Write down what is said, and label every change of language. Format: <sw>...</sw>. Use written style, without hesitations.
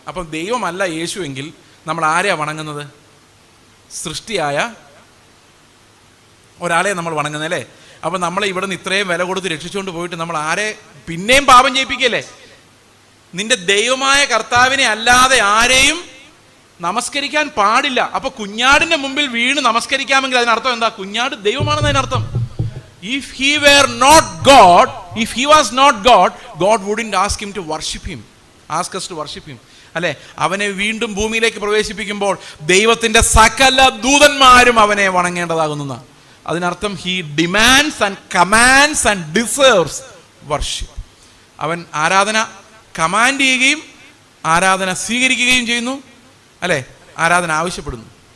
<ml>അപ്പം ദൈവമല്ല യേശു എങ്കിൽ നമ്മൾ ആരെയാണ് വണങ്ങുന്നത്? സൃഷ്ടിയായ ഒരാളെ നമ്മൾ വണങ്ങുന്നത്, അല്ലേ? അപ്പം നമ്മളെ ഇവിടെ നിന്ന് ഇത്രയും വില കൊടുത്ത് രക്ഷിച്ചുകൊണ്ട് പോയിട്ട് നമ്മൾ ആരെ പിന്നെയും പാപം ചെയ്യിപ്പിക്കല്ലേ? നിന്റെ ദൈവമായ കർത്താവിനെ അല്ലാതെ ആരെയും നമസ്കരിക്കാൻ പാടില്ല. അപ്പൊ കുഞ്ഞാടിന്റെ മുമ്പിൽ വീണ് നമസ്കരിക്കാമെങ്കിൽ അതിനർത്ഥം എന്താ? കുഞ്ഞാട് ദൈവമാണെന്ന് അതിനർത്ഥം.</ml> <en>If he were not God, if he was not God, God wouldn't ask him to worship him, ask us to worship him.</en> <ml>അല്ലെ? അവനെ വീണ്ടും ഭൂമിയിലേക്ക് പ്രവേശിപ്പിക്കുമ്പോൾ ദൈവത്തിന്റെ സകല ദൂതന്മാരും അവനെ വണങ്ങേണ്ടതാകുന്ന അതിനർത്ഥം</ml> <en>he demands and commands and deserves worship.</en> <ml>അവൻ ആരാധന കമാൻഡ് ചെയ്യുകയും ആരാധന സ്വീകരിക്കുകയും ചെയ്യുന്നു, അല്ലേ? ആരാധന ആവശ്യപ്പെടുന്നു.</ml>